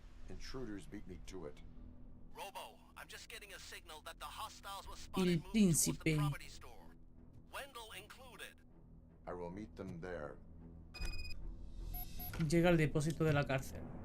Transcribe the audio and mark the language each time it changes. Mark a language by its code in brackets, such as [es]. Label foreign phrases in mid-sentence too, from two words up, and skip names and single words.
[en] Intruders beat me to it. Robo, I'm just getting a signal that the hostiles were [es] El [en] spotted moving towards the [es] príncipe. [en] property store. Wendell included. I will meet them there. [es] Llega al depósito de la cárcel.